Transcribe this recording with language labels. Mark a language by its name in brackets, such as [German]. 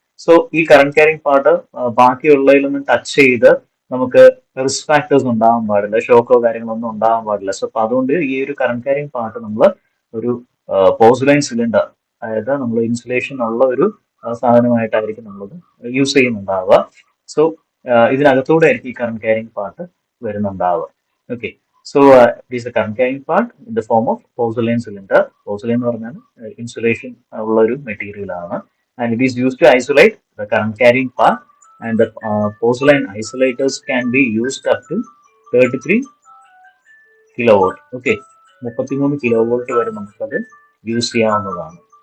[Malayalam] So ഈ current carrying part ബാക്കിയുള്ളതിലൊന്നും touch ചെയ്ത് നമുക്ക് റിസ്ക് ഫാക്ടേഴ്സ് ഉണ്ടാവാൻ പാടില്ല, ഷോക്കോ കാര്യങ്ങളൊന്നും ഉണ്ടാവാൻ പാടില്ല. സോ അപ്പൊ അതുകൊണ്ട് ഈ ഒരു കറന്റ് ക്യാരിങ് പാർട്ട് നമ്മൾ ഒരു പോർസലൈൻ സിലിണ്ടർ, അതായത് നമ്മൾ ഇൻസുലേഷൻ ഉള്ള ഒരു സാധനമായിട്ടായിരിക്കും നമ്മളത് യൂസ് ചെയ്യുന്നുണ്ടാവുക. സോ ഇതിനകത്തൂടെ ആയിരിക്കും ഈ current carrying part വരുന്നുണ്ടാവുക. [English] Okay, so it is the current carrying part in the form of porcelain cylinder. [Malayalam] Porcelain എന്ന് പറഞ്ഞാൽ ഇൻസുലേഷൻ ഉള്ള ഒരു മെറ്റീരിയൽ ആണ്. [English] And it is used to isolate the current carrying part, and the porcelain isolators can be used up to 33 kilowatt. [Malayalam] Okay, 33 kilowatt വരെ നമുക്കത് use ചെയ്യാവുന്നതാണ്.